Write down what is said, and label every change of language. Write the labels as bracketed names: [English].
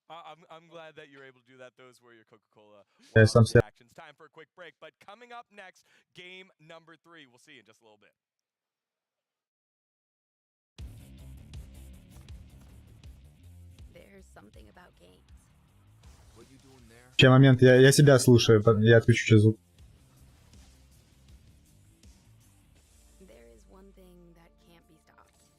[English] I'm glad that you're able to do that. Those were your Coca-Cola actions. Time for a quick break, but coming up next, game number 3. We'll see you in just a little bit. There's something about games. What you doing there? [Russian] Сейчас момент, я себя слушаю, я отключу сейчас звук. [English] There is one thing that can't be stopped.